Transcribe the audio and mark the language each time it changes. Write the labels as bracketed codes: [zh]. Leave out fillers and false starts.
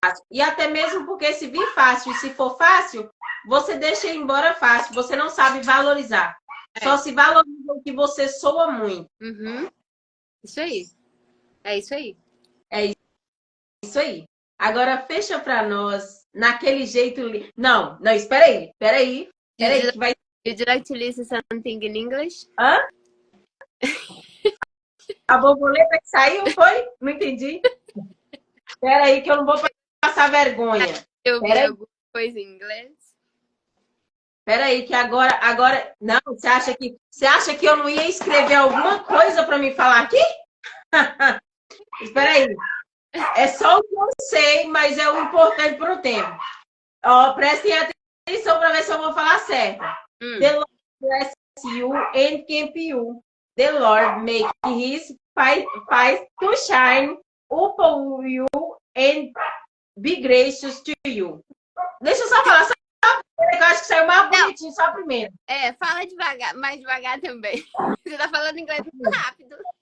[pt] E até mesmo porque se vir fácil e se for fácil, você deixa ir embora fácil. Você não sabe valorizar. Só se valoriza o que você soa muito. Isso aí. É isso aí. É isso aí. Agora fecha para nós naquele jeito. Não, espera aí. [en] Would you like to listen something in English? [pt] Hã? A borboleta que saiu, foi? Não entendi. Espera aí que eu não vou passar vergonha. Eu vi alguma coisa em inglês. Espera aí que agora... Não, você acha que eu não ia escrever alguma coisa para me falar aqui? Espera aí. É só o que eu sei, mas é o importante para o tempo. Ó, prestem atenção para ver se eu vou falar certo. [en] The Lord bless you and keep you. The Lord make his face to shine upon you and be gracious to you. [pt] Deixa eu só falar, eu acho que saiu mais bonitinho, só primeiro. Fala devagar, mais devagar também. Você tá falando inglês muito rápido.